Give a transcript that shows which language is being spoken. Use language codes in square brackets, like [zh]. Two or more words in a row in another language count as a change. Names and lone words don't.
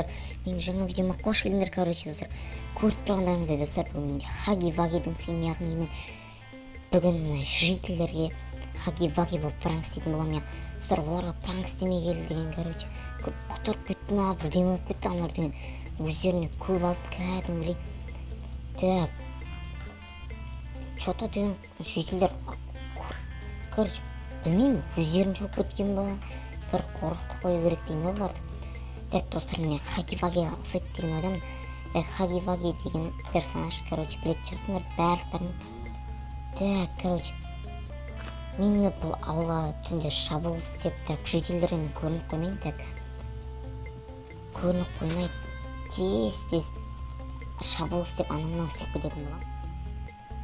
[kk] Менің жаңа видеома қош келдіңдер, короче достар. Көріп тұрғандарыңыздай достар, бүгін менде Хаги Ваги деген, яғни мен бүгін жителерге Хаги Ваги болып пранк істейтін боламын я. Достар, оларға пранк істемей келді деген, короче. Көп құтырып кетті ма, бірдеңе болып кетті, аналар деген өздеріне көп алып кәдімгідей. [ru] Так, что-то [kk] деген жителер, короче, білмеймін, өздерін жоқ кеткен ба, бір қорқытып қою керек деймін оларды. Так, достар, міне Хаги Вагиға ұқсайды деген ойдамын. Так, Хаги Ваги деген персонаж, короче, білетін шығарсыңдар барлықтарын. Так, короче, мен бұл аула түнде шабуыл істеп, так, жителдермен көрініп қоймайын, так, көрініп қоймай тез шабуыл істеп анау-мынау істеп кететін боламын.